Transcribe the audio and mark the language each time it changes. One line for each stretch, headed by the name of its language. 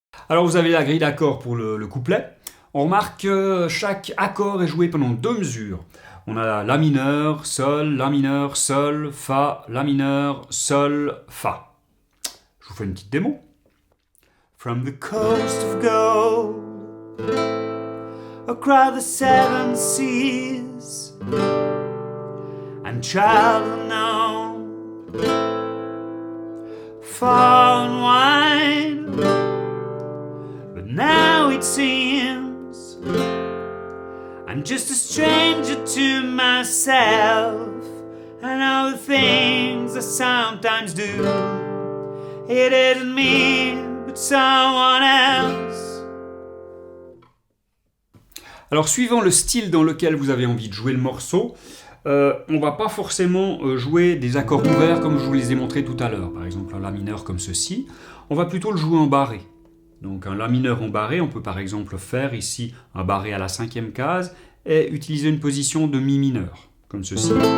French: Alors vous avez la grille d'accords pour le couplet. On remarque que chaque accord est joué pendant deux mesures. On a la mineur, sol, fa, la mineur, sol, fa. Je vous fais une petite démo.
English: From the coast of gold, across the seven seas, and child unknown, far and wide, but now it seems I'm just a stranger to myself, and all the things I sometimes do, it isn't me, but someone else.
French: Alors, suivant le style dans lequel vous avez envie de jouer le morceau, on va pas forcément jouer des accords ouverts comme je vous les ai montrés tout à l'heure. Par exemple, un la mineur comme ceci. On va plutôt le jouer en barré. Donc, un la mineur en barré, on peut par exemple faire ici un barré à la cinquième case et utiliser une position de mi mineur, comme ceci.